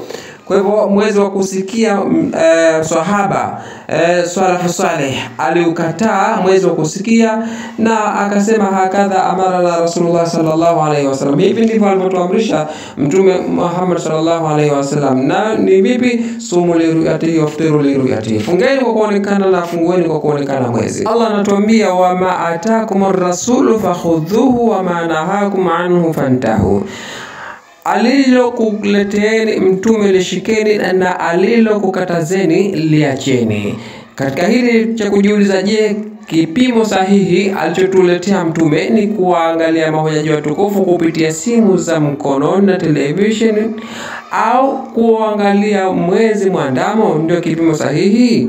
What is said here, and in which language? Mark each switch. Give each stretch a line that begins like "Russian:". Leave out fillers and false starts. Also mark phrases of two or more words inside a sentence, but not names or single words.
Swahili: Kwa hivyo mwezi wa kusikia sahaba Salafu Saleh aliukataa mwezi wa kusikia, na akasema
Arabic: هكذا أمرنا رسول الله صلى الله عليه وسلم.
Swahili: Hivi ndivyo alivyotuamrisha Mtume Muhammad
Arabic: صلى الله عليه وسلم.
Swahili: Na ni vipi?
Arabic: صوموا لرؤيته وأفطروا لرؤيته,
Swahili: fungeni kwa kuonekana na fungueni kwa kuonekana mwezi.
Arabic: Allah anatuambia وما آتاكم الرسول فخذوه وما نهاكم عنه فانتهوا,
Swahili: alilokuleteeni mtume lishikeni na alilokukatazeni liacheni. Katika hili cha kujiuliza, je, kipimo sahihi alichotuletea mtume ni kuangalia mahujaji watukufu kupitia simu za mkono na television, au kuangalia mwezi mwandamo ndio kipimo sahihi?